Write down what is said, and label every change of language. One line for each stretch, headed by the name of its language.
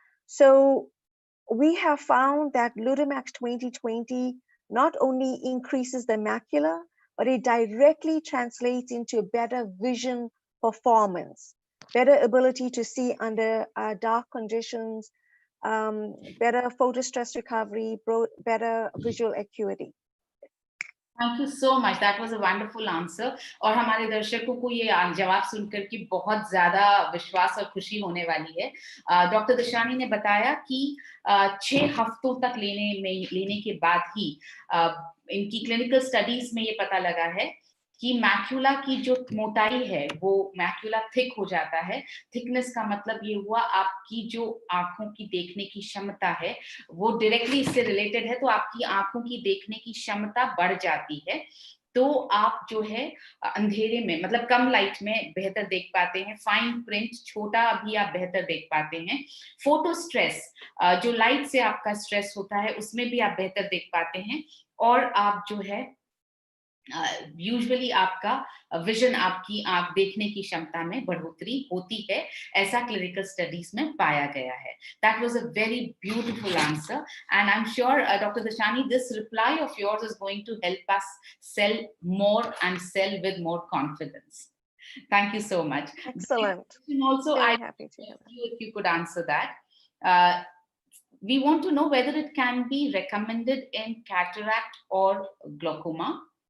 English: So we have found that Lutamax 2020 not only increases the macula, but it directly translates into better vision performance, better ability to see under dark conditions, better photostress recovery, better visual acuity. Thank you so much. That was a wonderful answer.
Hindi: और हमारे दर्शकों को ये जवाब सुनकर के बहुत ज्यादा विश्वास और खुशी होने वाली है। डॉक्टर दशानी ने बताया कि 6 हफ्तों तक लेने के बाद ही इनकी क्लिनिकल स्टडीज में ये पता लगा है कि मैक्यूला की जो मोटाई है वो मैक्यूला थिक हो जाता है। थिकनेस का मतलब ये हुआ आपकी जो आंखों की देखने की क्षमता है वो डायरेक्टली इससे रिलेटेड है, तो आपकी आंखों की देखने की क्षमता बढ़ जाती है। तो आप जो है अंधेरे में मतलब कम लाइट में बेहतर देख पाते हैं, फाइन प्रिंट छोटा भी आप बेहतर देख पाते हैं, फोटो स्ट्रेस जो लाइट से आपका स्ट्रेस होता है उसमें भी आप बेहतर देख पाते हैं, और आप जो है यूजुअली आपका विजन, आपकी आंख देखने की क्षमता में बढ़ोतरी होती है, ऐसा क्लिनिकल स्टडीज में पाया गया है.
English: That was a very beautiful answer, and I'm sure Dr. Dashani, this reply of yours is going to help us sell more and sell with more confidence. Thank you so much. Excellent. Also, Very I happy to hear that. if you could answer that. We want to know whether it can be recommended in cataract or glaucoma.